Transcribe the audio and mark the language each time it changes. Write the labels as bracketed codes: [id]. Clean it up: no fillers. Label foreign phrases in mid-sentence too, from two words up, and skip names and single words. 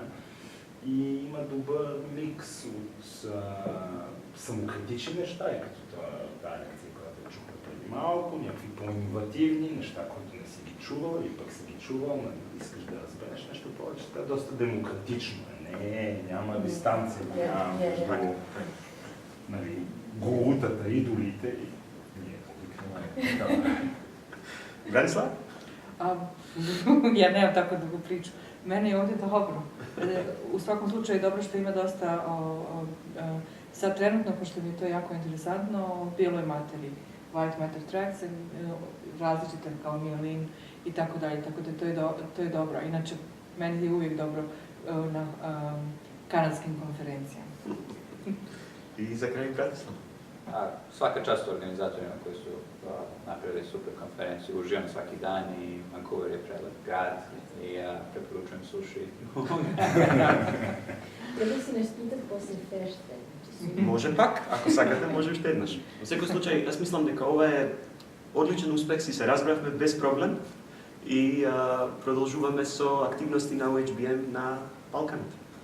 [bg] И има добър микс от самокритични неща, и като тази лекция, която чухме преди малко, някакви по-инновативни неща, които не си ги чувал и пък си ги чувал, но искаш да разбереш нещо повече. Това е доста демократично. Няма дистанция между голутата, идолите и ние. Бранислав? [bs] Ja nemam tako dugu priču. Meni je ovdje dobro. U svakom slučaju je dobro što ima dosta, sad trenutno, pošto mi je to jako interesantno, o bijeloj materiji. [en] White matter tracks, [bs] različite kao mielin i tako dalje, tako da to je dobro. Inače, meni je uvijek dobro na kanadskim konferencijama. I za kraj Bratislav. [sr] Svaka čast organizatorima koji su napravili super konferenciju, uživam svaki dan i Vancouver je prelep grad i ja preporučujem suši. Treba si nešto pitati poslije fešte. [mk] Може пак, ако сакате, може уште еднаш. Во секој случај, јас мислам дека ова е одличен успех, си се разбравме без проблем и продолжуваме со активности на OHBM на Балканот.